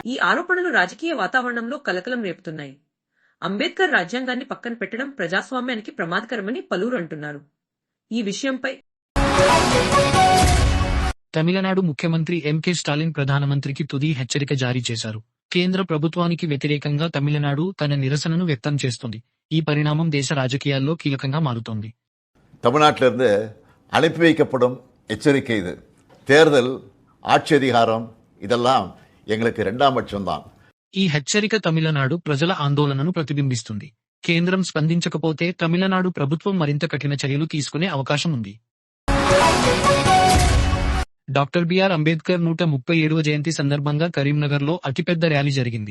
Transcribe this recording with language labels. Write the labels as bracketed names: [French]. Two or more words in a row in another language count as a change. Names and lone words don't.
[Telugu] ఈ ఆరోపణలు రాజకీయ వాతావరణంలో కలకలం రేపుతున్నాయి. అంబేద్కర్ రాజ్యాంగాన్ని పక్కన పెట్టడం ప్రజాస్వామ్యానికి ప్రమాదకరమని పలువురు అంటున్నారు. ఈ విషయంపై తమిళనాడు ముఖ్యమంత్రి ఎంకే స్టాలిన్ ప్రధానమంత్రికి తుది హెచ్చరిక జారీ చేశారు. కేంద్ర ప్రభుత్వానికి వ్యతిరేకంగా తమిళనాడు తన నిరసనను వ్యక్తం చేస్తుంది. ఈ పరిణామం దేశ రాజకీయాల్లో కీలకంగా మారుతోంది. [Tamil] தமிழ்நாட்டிலிருந்து அனுப்பி வைக்கப்படும் எச்சரிக்கை இது. தேர்தல், ஆட்சி அதிகாரம் இதெல்லாம் எங்களுக்கு 2ஆம் பட்சம்தான். [Telugu] ఈ హెచ్చరిక తమిళనాడు ప్రజల ఆందోళనను ప్రతిబింబిస్తుంది. కేంద్రం స్పందించకపోతే తమిళనాడు ప్రభుత్వం మరింత కఠిన చర్యలు తీసుకునే అవకాశం ఉంది. డాక్టర్ బిఆర్ అంబేద్కర్ 137వ జయంతి సందర్భంగా కరీంనగర్లో అతిపెద్ద ర్యాలీ జరిగింది.